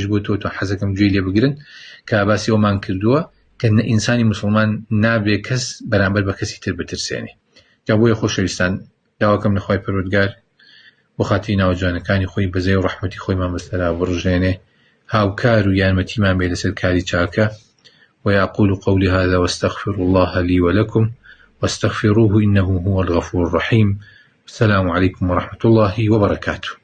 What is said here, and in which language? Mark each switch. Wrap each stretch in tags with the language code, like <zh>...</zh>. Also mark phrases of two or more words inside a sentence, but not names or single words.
<ckb>بۆ تۆ حەزەکەم گوێی لێ بگرن کە باسی ئەومان کردووە کە ئینسانی مسلمان نابێ کەس بەرامبەر بە کەسی تر بترسێنێ جا بۆیە خۆشەویستان داواکەم لە خوای پەروەردگار بۆ خاتری ناوجوانەکانی خۆی بەزەی و ڕەحمەتی خۆیمان بەسەرا بڕژێنێ هاوکار و یارمەتیمان بێ لەسەر کاری چاکە</ckb> <ar>ويقول قولي هذا واستغفر الله لي ولكم واستغفروه إنه هو الغفور الرحيم السلام عليكم ورحمة الله وبركاته</ar>